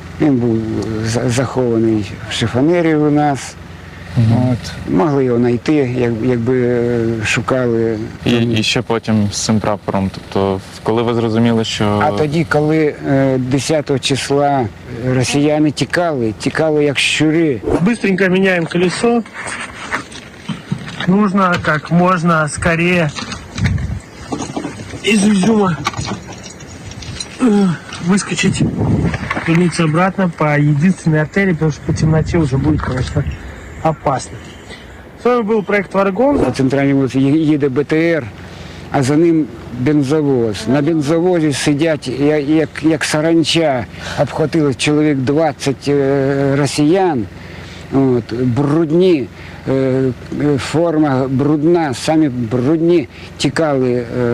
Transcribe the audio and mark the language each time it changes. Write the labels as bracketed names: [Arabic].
[Ukrainian] Він був захований в шифонері у нас. От. Могли його знайти, якби шукали. І ще потім з цим прапором. Тобто, коли ви зрозуміли, що... А тоді, коли 10 числа росіяни тікали як щури. [Russian] Быстренько меняем колесо. Нужно как можно скорее из Изюма выскочить, вернуться обратно по единственной артерии, потому что по темноте уже будет, конечно, опасно. С вами был проект «Варгон». [Ukrainian] По центральній вулиці їде БТР, а за ним бензовоз. На бензовозі сидять, як саранча, обхватили чоловік 20 росіян, от, брудні, форма брудна, самі брудні, тікали.